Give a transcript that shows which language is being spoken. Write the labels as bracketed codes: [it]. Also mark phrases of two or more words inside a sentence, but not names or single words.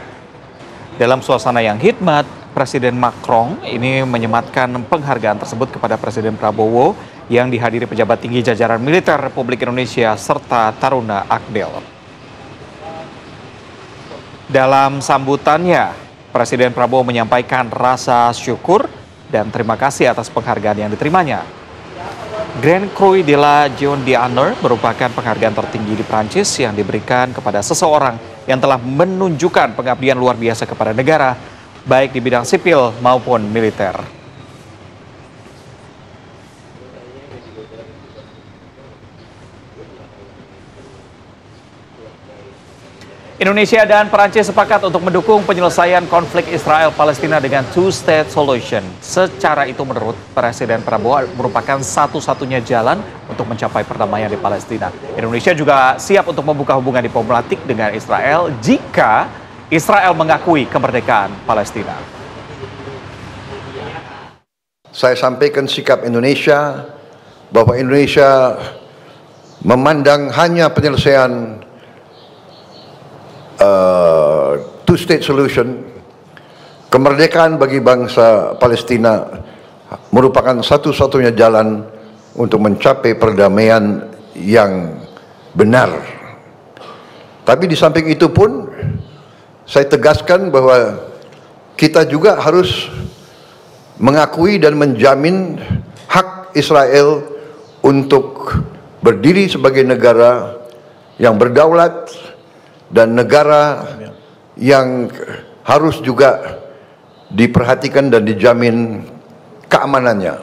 [id] Dalam suasana yang hikmat, Presiden Macron ini menyematkan penghargaan tersebut kepada Presiden Prabowo yang dihadiri pejabat tinggi jajaran militer Republik Indonesia serta taruna Akdel. Dalam sambutannya, Presiden Prabowo menyampaikan rasa syukur dan terima kasih atas penghargaan yang diterimanya. Grand Croix de la Légion d'Honneur merupakan penghargaan tertinggi di Prancis yang diberikan kepada seseorang yang telah menunjukkan pengabdian luar biasa kepada negara, baik di bidang sipil maupun militer. Indonesia dan Perancis sepakat untuk mendukung penyelesaian konflik Israel-Palestina dengan [en] two-state solution. [id] Secara itu menurut Presiden Prabowo merupakan satu-satunya jalan untuk mencapai perdamaian di Palestina. Indonesia juga siap untuk membuka hubungan diplomatik dengan Israel jika Israel mengakui kemerdekaan Palestina. Saya sampaikan sikap Indonesia bahwa Indonesia memandang hanya penyelesaian [en] two-state solution, [id] kemerdekaan bagi bangsa Palestina merupakan satu-satunya jalan untuk mencapai perdamaian yang benar. Tapi di samping itu pun, saya tegaskan bahwa kita juga harus mengakui dan menjamin hak Israel untuk berdiri sebagai negara yang berdaulat dan negara yang harus juga diperhatikan dan dijamin keamanannya.